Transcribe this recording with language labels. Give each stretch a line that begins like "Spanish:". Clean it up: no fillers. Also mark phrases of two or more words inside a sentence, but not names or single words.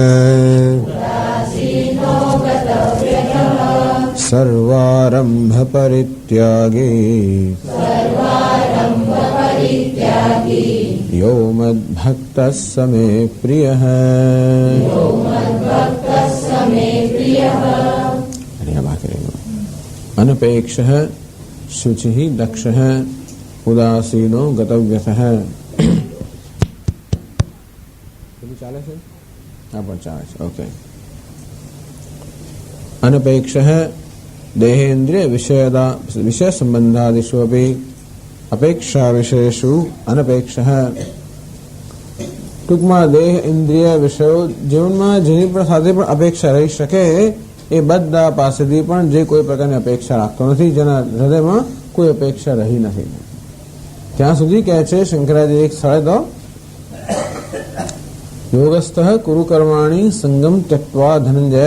Sanskrit: सर्वारम्भपरित्यागी यो मद्भक्तः स मे प्रियः. अनपेक्षः शुचिः दक्षः उदासीनो गतव्यथः.
Gujarati: ચાલે છે? હા પણ ચાલે છે. ઓકે.
Sanskrit: अनपेक्षः देहेन्द्रिय विषय संबंधादिषु अपि अपेक्षा विषयेषु अनपेक्षः.
Gujarati: ટૂંકમાં દેહ ઇન્દ્રિય વિષયો જીવનમાં જેની પણ સાથે પણ અપેક્ષા રહી શકે એ બધા પાસેથી પણ જે કોઈ પ્રકારની અપેક્ષા રાખતો નથી, જેના હૃદયમાં કોઈ અપેક્ષા રહી નથી. ત્યાં સુધી કહે છે શંકરાચાર્ય એક સ્થળે તો
Sanskrit: योगस्थः कुरु कर्माणी संगम त्यक्त्वा धनंजय.